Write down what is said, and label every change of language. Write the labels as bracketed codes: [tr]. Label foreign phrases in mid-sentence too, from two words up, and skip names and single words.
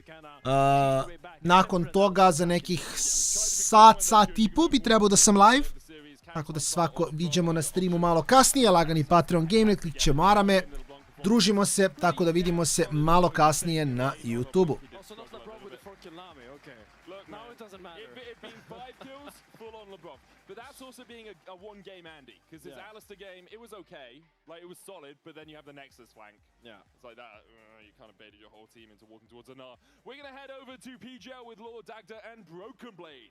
[sr] Nakon toga za nekih sat i po bi trebao da sam live. Tako da se svako viđemo na streamu malo kasnije, lagani Patreon Game, klikćemo arame, družimo se, tako da vidimo se malo kasnije na YouTube-u. [en] But that's also being a one-game Andy, because this Alistair game, it was okay, like it was solid, but then you have the Nexus flank. Yeah. It's like that, you kind of baited your whole team into walking towards a Nah. We're going to head over to PGL with Lord Dagda and Broken Blade.